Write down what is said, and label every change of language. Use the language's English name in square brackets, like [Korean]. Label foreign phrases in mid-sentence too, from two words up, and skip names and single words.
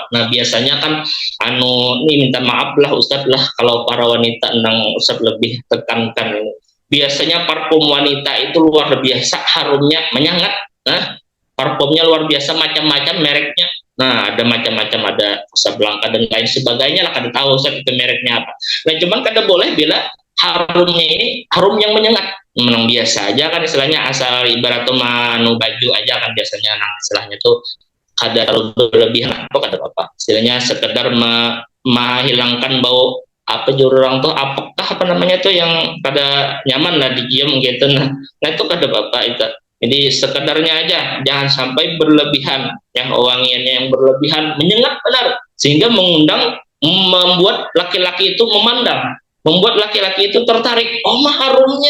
[Indonesian] Nah, biasanya kan ini minta maaf lah Ustadz lah kalau para wanita Ustadz lebih tekankan ini. Biasanya parfum wanita itu luar biasa harumnya menyengat. Nah, parfumnya luar biasa macam-macam mereknya. Nah, ada macam-macam, ada Casablanca dan lain sebagainya lah, [Banjar] kada tahu [Indonesian] Ustadz itu mereknya apa. Nah, cuman [Banjar] kada boleh [Indonesian] bila harumnya ini harum yang menyengat, menang biasa aja kan istilahnya, asal ibarat tuh manu baju aja kan biasanya, nah istilahnya tuh [Banjar] kada terlalu [Indonesian] berlebihan atau [Banjar] kada apa [Indonesian] istilahnya sekedar menghilangkan bau apa juru orang tuh apa namanya tuh yang [Banjar] kada nyaman [Indonesian] lah dicium gitu. Nah itu [Banjar] kada apa [Indonesian] itu, jadi sekedarnya aja, jangan sampai berlebihan yang wangiannya yang berlebihan menyengat benar sehingga membuat laki-laki itu membuat laki-laki itu tertarik, oh mah harumnya.